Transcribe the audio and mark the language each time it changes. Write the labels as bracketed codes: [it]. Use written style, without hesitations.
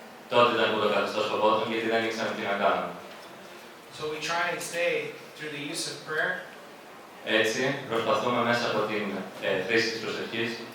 [el] τότε ήταν που το καθεστώς φοβόταν, γιατί δεν ήξεραν τι να κάνουν. [en] So we try and stay through the use of prayer [el] Έτσι, προσπαθούμε μέσα από την χρήση της προσευχής